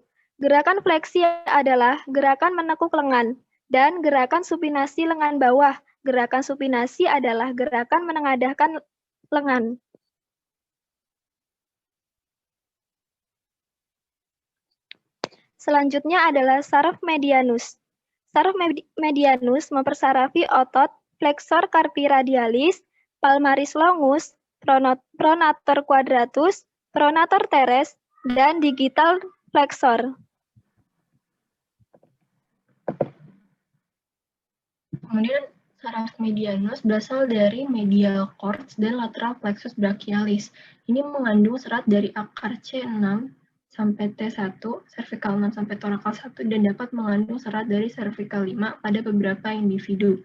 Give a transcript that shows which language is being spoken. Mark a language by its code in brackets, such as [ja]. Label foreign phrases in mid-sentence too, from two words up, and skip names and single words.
[id] Gerakan fleksi adalah gerakan menekuk lengan, dan gerakan supinasi lengan bawah. Gerakan supinasi adalah gerakan menengadahkan lengan. Selanjutnya adalah saraf medianus. Saraf medianus mempersarafi otot [la] flexor carpi radialis, palmaris longus, pronator quadratus, pronator teres, [id] dan [en] digital flexor. [id] Kemudian saraf medianus berasal dari [en] medial cords [id] dan [la] lateral plexus brachialis. [id] Ini mengandung serat dari akar C6 sampai T1, cervical 6 sampai thoracal 1, dan dapat mengandung serat dari cervical 5 pada beberapa individu.